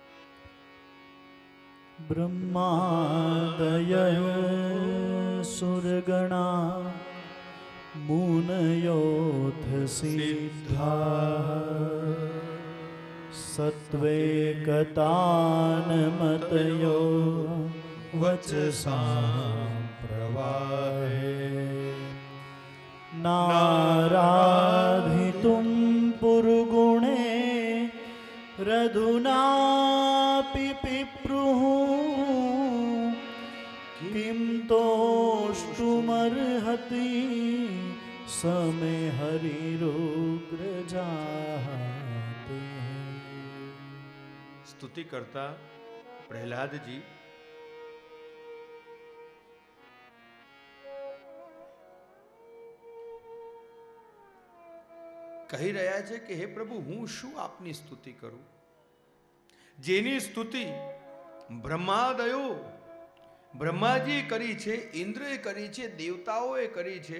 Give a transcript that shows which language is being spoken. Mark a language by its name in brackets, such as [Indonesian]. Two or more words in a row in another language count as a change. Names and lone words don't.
[Sanskrit] ब्रह्मादय सुरगणा मुनयोथ सिद्धा सत्वेकतानमतयो वचसां प्रवाहे नाराधितुम पुरुगुणे हृदय यदुनापि पिप्रुः किं तोष्टुमर्हति समे हरिरुग्रजाते। [Gujarati] સ્તુતિ કરતા પ્રહલાદ જી કહી રહ્યા છે કે હે પ્રભુ, હું શું આપની સ્તુતિ કરું, જેની સ્તુતિ બ્રહ્માદયો બ્રહ્માજીએ કરી છે, ઇન્દ્રએ કરી છે, દેવતાઓએ કરી છે.